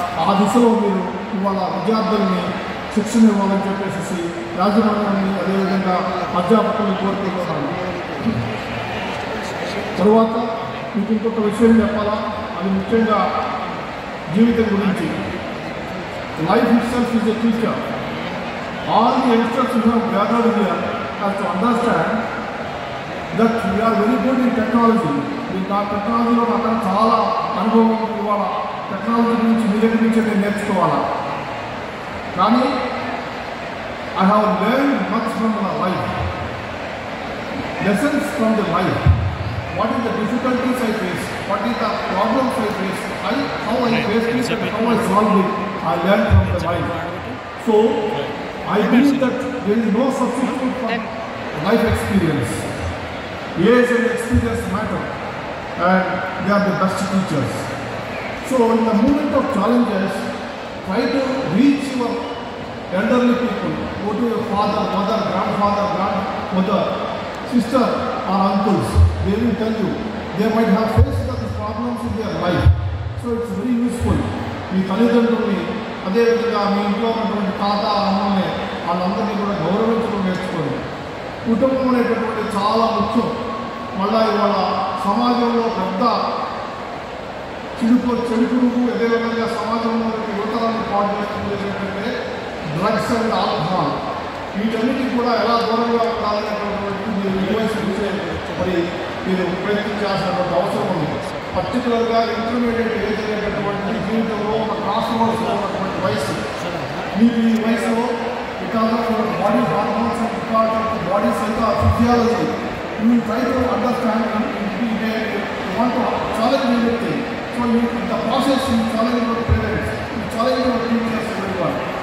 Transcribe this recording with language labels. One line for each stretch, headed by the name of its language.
Telugu: ఆ దిశలో మీరు ఇవాళ విద్యార్థుల్ని శిక్షణ ఇవ్వాలని చెప్పేసి యాజమాన్యాన్ని, అదేవిధంగా అధ్యాపకులను కోరుకుంటున్నాను. తరువాత మీకు ఇంకొక విషయం చెప్పాలా, అది ముఖ్యంగా జీవితం గురించి.
English: Life itself is a teacher. All the youngsters who have gathered here have to understand that we are very good in technology.
Telugu: మీకు ఆ టెక్నాలజీలో అక్కడ చాలా అనుభవం ఇవ్వాలా. టెక్నాలజీ గురించి మీ దగ్గర నుంచి నేను నేర్చుకోవాలా.
English: కానీ I have learned much from my life. Lessons from the life. What is the difficulties I face? What is the problems I face? How I faced it and how I solved it. I learned from the life. So I believe that there is no substitute for life experience. Age and experience matter, and they are the best teachers. So in the moment of challenges, try to reach your elderly people. Go to your father, mother, grandfather, grandmother, sister or uncles. They will tell you. They might have faced these problems in their life. So it's very useful.
Telugu: మీ తల్లిదండ్రుల్ని, అదేవిధంగా మీ ఇంట్లో ఉన్నటువంటి తాత, అమ్మని, వాళ్ళందరినీ కూడా గౌరవించడం నేర్చుకోండి. కుటుంబం అనేటటువంటి చాలా ముఖ్యం. మళ్ళా ఇవాళ సమాజంలో పెద్ద చెడుపురుగు, అదేవిధంగా సమాజంలో యువతరాన్ని పాటు చేస్తుంది ఏంటంటే డ్రగ్స్ అండ్ ఆల్కహాల్. వీటన్నిటికీ కూడా ఎలా దూరంగా ఉండాలనేటటువంటి మీరు ఈ వయసు చూసే మరి మీరు ప్రయత్నించాల్సినటువంటి అవసరం ఉంది. పర్టికులర్గా ఇంటర్మీడియట్ ఏజ్ అనేటటువంటి జీవితంలో ఒక క్రాస్ రోడ్స్లో ఉన్నటువంటి వయసు. మీరు ఈ వయసులో
English: because of your body hormones and because of the body physiology, you will try to understand and you want to challenge everything. So in the process you challenge your parents, you challenge your teachers, everyone.